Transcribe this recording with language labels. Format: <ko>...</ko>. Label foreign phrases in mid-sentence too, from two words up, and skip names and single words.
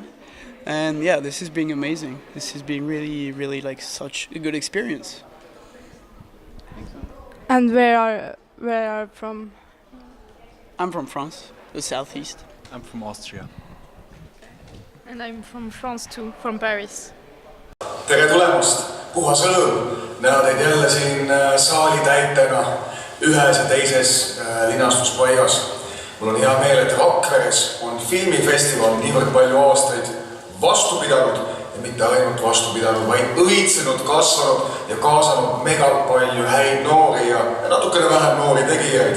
<en>And yeah, this is being amazing. This is being really, really like such a good experience. And where are you from? I'm from France, the southeast. I'm from Austria. And I'm from France too, from Paris.</en> <et>Tere tulemast! Puhas õlõm! Näha teid jälle siin saali täitena ühes ja teises linastuspaigas. Mul on hea meel, et Rakveres on filmifestival niivõrd palju aastaid vastu pidanud ja mitte ainult vastu pidanud, vaid õitsenud, kasvanud ja kaasanud mega palju häid noori ja natukene vähem noori tegijaid.</et>